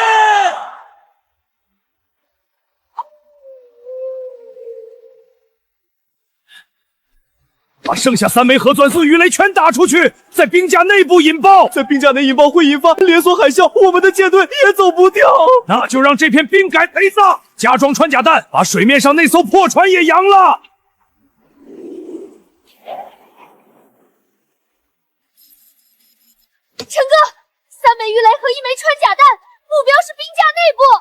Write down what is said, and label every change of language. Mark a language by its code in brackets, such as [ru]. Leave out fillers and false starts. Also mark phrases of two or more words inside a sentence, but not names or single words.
[zh] 把剩下3枚核转速魚雷全打出去，在兵架內部引爆，在兵架內引爆會引發連鎖海嘯，我們的艦隊也走不掉。那就讓這片冰改陪葬，加裝穿甲彈，把水面上那艘破船也揚了。陳哥，3枚魚雷和1枚穿甲彈，目標是兵架內部。